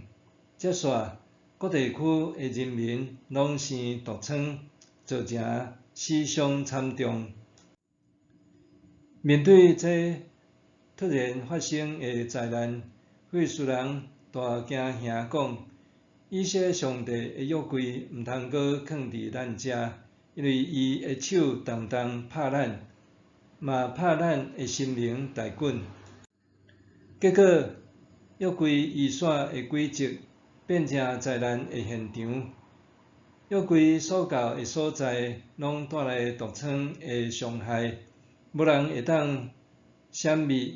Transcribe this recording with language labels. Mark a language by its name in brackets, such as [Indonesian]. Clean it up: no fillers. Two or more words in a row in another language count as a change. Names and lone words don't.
[Min Nan Chinese] 接续，各地区的人民拢生毒疮，造成死伤惨重。面对这突然发生的灾难，非利士人大惊兄讲：以色列上帝的约柜毋通搁囥伫咱遮，因为伊的手动动拍咱，嘛拍咱的神明大袞。结果，约柜移煞的轨迹变成灾难的现场。约柜所到的所在，拢带来毒疮的伤害，无人会当闪避。